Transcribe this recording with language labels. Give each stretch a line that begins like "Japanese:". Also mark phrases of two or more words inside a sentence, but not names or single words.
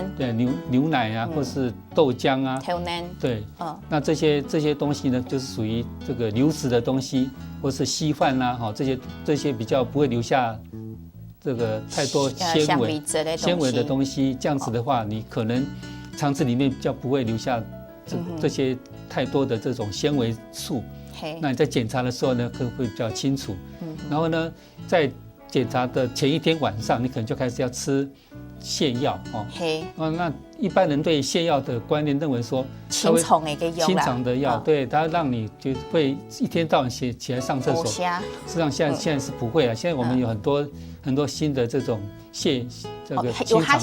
Chinese: 對，牛奶啊，或是豆漿啊，對，那這些東西呢，就是屬於這個流質的東西，或是稀飯啊，這些比較不會留下這個太多纖維的東西，這樣子的話，你可能腸子裡面比較不會留下這些太多的這種纖維素。那你在檢查的時候呢，可能會比較清楚。然後呢，在檢查的前一天晚上，你可能就開始要吃泻药哦。嘿，那一般人对泻药的观念认为说，清肠的个药啦，清肠的药，对，它让你就会一天到晚起来上厕所。事实上现在是不会了，现在我们有很多新的这种这个清肠的，